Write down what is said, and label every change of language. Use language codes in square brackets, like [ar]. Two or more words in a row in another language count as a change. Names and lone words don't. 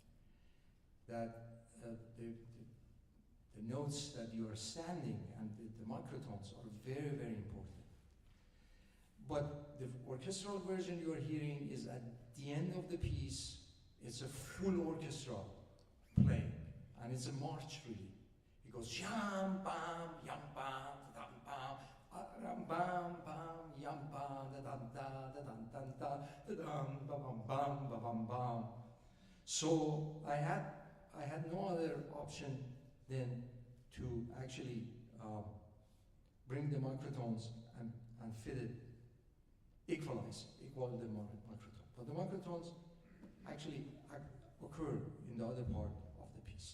[en] That the notes that you are standing and the microtones are very, very important. But the orchestral version you are hearing is at the end of the piece. It's a full orchestra playing, and it's a march really. It goes yam bam yam bam dam bam ram bam bam yam bam da dam da da dam dam da da dam ba bam bam ba bam bam. So I had no other option than to actually bring the microtones and fit it, equal the microtones. But the microtones actually occur in the other part of the piece.